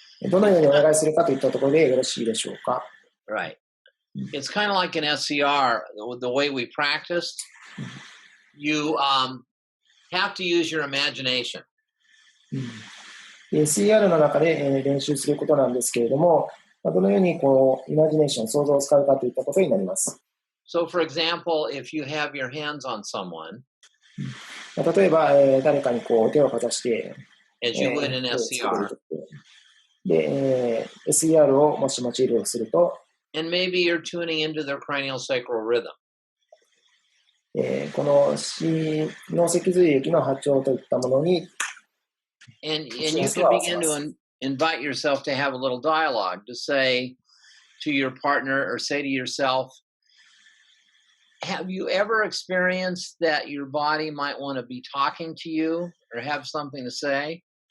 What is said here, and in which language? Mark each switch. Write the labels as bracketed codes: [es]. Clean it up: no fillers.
[ja] どのようにお願いするかといったところでよろしいでしょうか。 [en] Right. It's kind of like an SCR, the way we practiced. You have to use your imagination. [ja] SER の中で練習することなんですけれども、どのようにこうイマジネーション、想像を使うかといったことになります。 [en] So, for example, if you have your hands on someone, [ja] 例えば、誰かにこう手をかざして、 [en] as you would in SCR, [ja] で、SER をもし用いるとすると、 [en] and maybe you're tuning into their cranial sacral rhythm. [ja] この脳脊髄液の波長といったものに、 [en] And you can begin to invite yourself to have a little dialogue, to say to your partner or say to yourself, have you ever experienced that your body might want to be talking to you or have something to say?